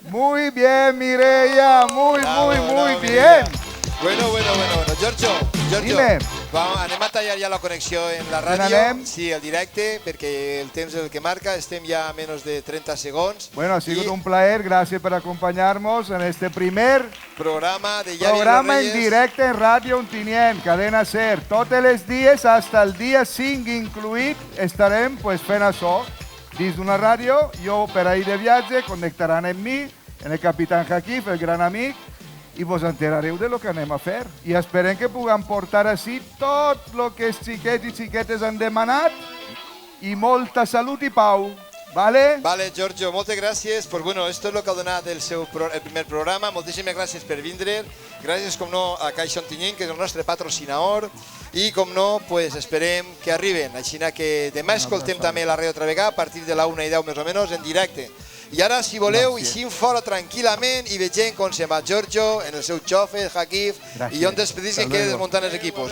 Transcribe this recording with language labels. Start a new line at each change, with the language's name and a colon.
Spanish: Muy bien, Mireia, muy bien. Bueno, Giorgio, dime.
Catalan: Anem a tallar ja la connexió en la ràdio, sí, el directe, perquè el temps és el que marca, estem ja a menys de 30 segons. Bueno, ha sigut un plaer, gràcies per acompanyar-nos en este primer programa en directe en Ràdio Ontinyent, Cadena Ser. Tots els dies, hasta el dia 5 incluït, estarem fent això. Dins d'una ràdio, jo per ahir de viatge, connectaran amb mi, en el capitán Jakif, el gran amic, i vos enterareu de lo que anem a fer. I esperem que puguem portar així tot el que els xiquets i xiquetes han demanat i molta salut i pau.
Spanish: ¿Vale?
Catalan: Vale, Giorgio, moltes gràcies.
Spanish: Pues bueno, esto es lo que
Catalan: ha donat
Spanish: el primer programa.
Catalan: Moltíssimes gràcies per vindre. Gràcies, com no, a Caixa Ontinyent, que és el nostre patrocinador. I, com no, pues esperem que arriben. Així que demà escoltem també la ràdio altra vegada, a partir de la 1:10 més o menys, en directe. I ara, si voleu, eixim fora tranquil·lament i vegem com se'n va Giorgio en el seu xofer, Jakif, i on despedís que quede desmuntant els equipos.